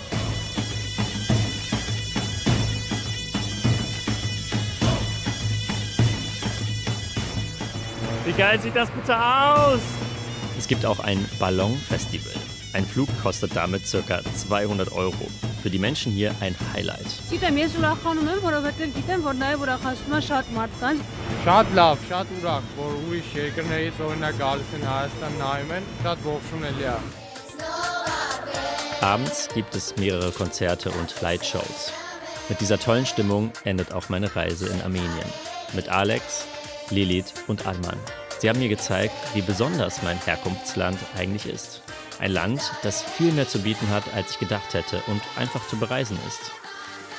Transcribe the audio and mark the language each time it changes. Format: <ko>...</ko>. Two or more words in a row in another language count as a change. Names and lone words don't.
<de>Wie geil sieht das bitte aus? Es gibt auch ein Ballonfestival. Ein Flug kostet damit ca. 200 €. Für die Menschen hier ein Highlight.</de> <hy>Շատ լավ, շատ ուրախ, որ ուրիշ երկրներից օրինակ գալիս են Հայաստան նայում են, շատ ողջունելի է։</hy> <de>Abends gibt es mehrere Konzerte und Lightshows. Mit dieser tollen Stimmung endet auch meine Reise in Armenien. Mit Alex, Lilith und Alman. Sie haben mir gezeigt, wie besonders mein Herkunftsland eigentlich ist. Ein Land, das viel mehr zu bieten hat, als ich gedacht hätte und einfach zu bereisen ist.</de>